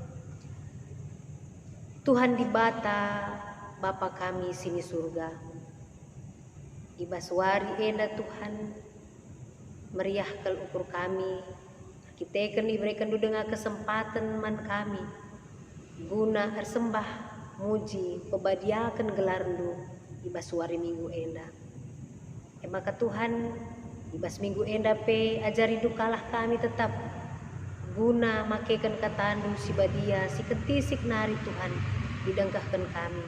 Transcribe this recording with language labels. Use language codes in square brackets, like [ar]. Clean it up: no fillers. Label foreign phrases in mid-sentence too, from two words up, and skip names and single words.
[btx] Tuhan dibata Bapa kami sini surga. Ibas wari enda Tuhan meriah kel ukur kami. [id] Kita diberikan dengan kesempatan [btx] man kami guna ersembah muji pebadiakan gelarndu ibas wari minggu enda. Maka Tuhan ibas minggu enda pe ajari dukalah kami tetap guna makekan katandu si badia si ketisik nari Tuhan didengkahkan kami.